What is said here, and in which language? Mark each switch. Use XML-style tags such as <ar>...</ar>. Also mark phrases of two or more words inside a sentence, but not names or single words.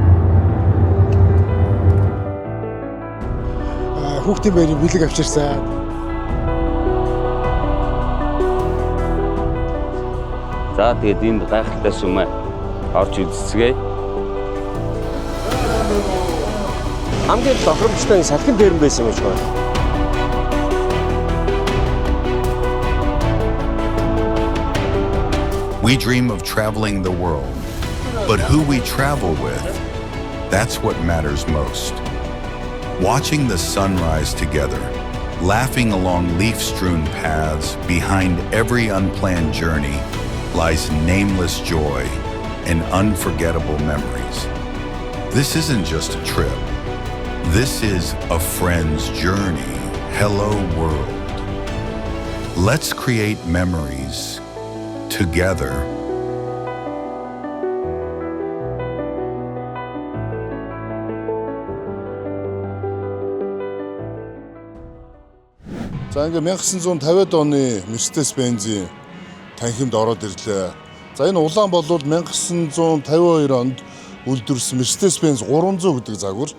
<mn>Хүүхдийн байрын бэлэг авчирсан. За тэгээд энд гайхалтай сүмээ орж үзцгээе. Хамгийн тохиромжтой салхин дээрэн байсан гэж байна.</mn> <en>We dream of traveling the world, but who we travel with, that's what matters most. Watching the sunrise together, laughing along leaf-strewn paths, behind every unplanned journey lies nameless joy and unforgettable memories. This isn't just a trip. This is a friend's journey. Hello, world. Let's create memories together.</en> <mn>За ингээ 1950-ад оны Mercedes-Benz-ийн танхимд ороод ирлээ. За энэ улаан бол 1952 онд үйлдвэрлэсэн Mercedes-Benz 300 гэдэг загвар.</mn>